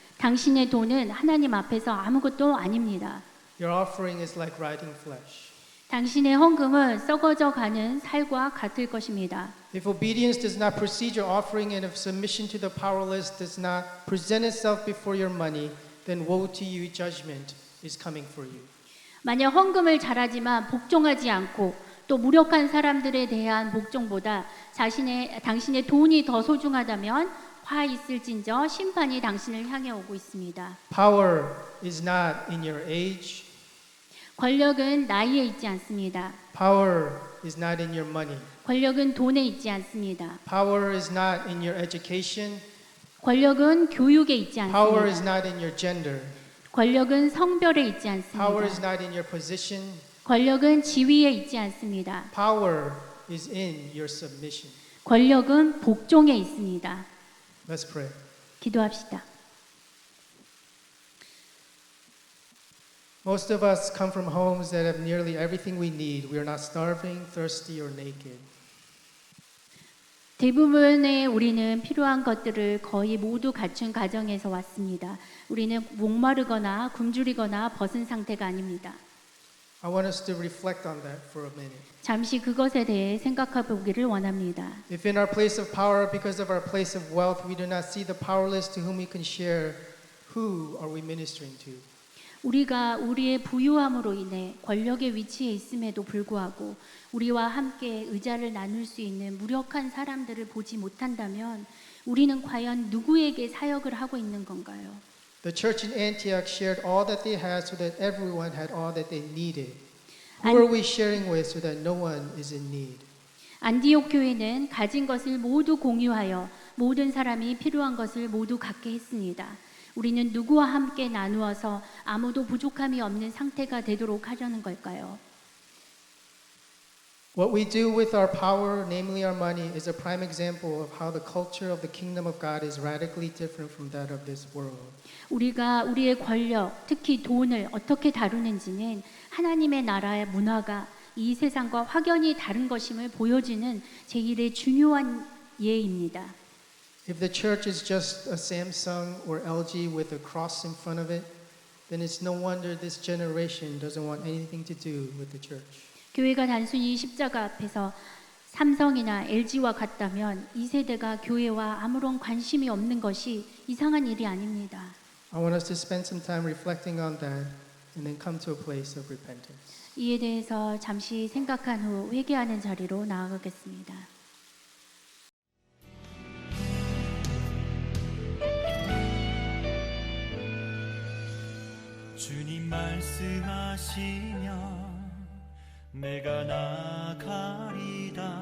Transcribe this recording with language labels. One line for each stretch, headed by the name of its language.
Korean: 당신의 돈은 하나님 앞에서 아무것도 아닙니다.
English: Your offering is like rotting flesh.
Korean: 당신의 헌금은 썩어져 가는 살과 같을 것입니다.
English: If obedience does not precede your offering and if submission to the powerless does not present itself before your money, then woe to you, judgment is coming for you.
Korean: 만약 헌금을 잘하지만 복종하지 않고 또 무력한 사람들에 대한 복종보다 당신의 돈이 더 소중하다면 화 있을진저 심판이 당신을 향해 오고 있습니다.
English: Power is not in your age.
Korean: 권력은 나이에 있지 않습니다.
English: Power is not in your money.
Korean: 권력은 돈에 있지 않습니다.
English: Power is not in your education.
Korean: 권력은 교육에 있지
English: Power is
Korean: 않습니다.
English: not in your gender.
Korean: 권력은 성별에 있지
English: Power is
Korean: 않습니다.
English: not in your position.
Korean: 권력은 지위에 있지 않습니다.
English: Power is in your submission.
Korean: 권력은 복종에 있습니다.
English: Let's pray.
Korean: 기도합시다.
English: Most of us come from homes that have nearly everything we need. We are not starving, thirsty, or naked.
Korean: 대부분의 우리는 필요한 것들을 거의 모두 갖춘 가정에서 왔습니다. 우리는 목마르거나 굶주리거나 벗은 상태가 아닙니다.
English: I want us to reflect on that for a minute.
Korean: 잠시 그것에 대해 생각해 보기를 원합니다.
English: If in our place of power, because of our place of wealth, we do not see the powerless to whom we can share, who are we ministering to?
Korean: 우리가 우리의 부유함으로 인해 권력의 위치에 있음에도 불구하고 우리와 함께 의자를 나눌 수 있는 무력한 사람들을 보지 못한다면 우리는 과연 누구에게 사역을 하고 있는 건가요?
English: The church in Antioch shared all that they had so that everyone had all that they needed. Who are we sharing with so that no one is in need?
Korean: 안디옥 교회는 가진 것을 모두 공유하여 모든 사람이 필요한 것을 모두 갖게 했습니다. 우리는 누구와 함께 나누어서 아무도 부족함이 없는 상태가 되도록 하려는 걸까요?
English: What we do with our power, namely our money, is a prime example of how the culture of the kingdom of God is radically different from that of this world.
Korean: 우리가 우리의 권력, 특히 돈을 어떻게 다루는지는 하나님의 나라의 문화가 이 세상과 확연히 다른 것임을 보여주는 제1의 중요한 예입니다.
English: If the church is just a Samsung or LG with a cross in front of it, then it's no wonder this generation doesn't want anything to do with the church.
Korean: 교회가 단순히 십자가 앞에서 삼성이나 LG와 같다면 이 세대가 교회와 아무런 관심이 없는 것이 이상한 일이 아닙니다.
English: I want us to spend some time reflecting on that and then come to a place of repentance.
Korean: 이에 대해서 잠시 생각한 후 회개하는 자리로 나아가겠습니다. 주님 말씀하시면 내가 나가리다.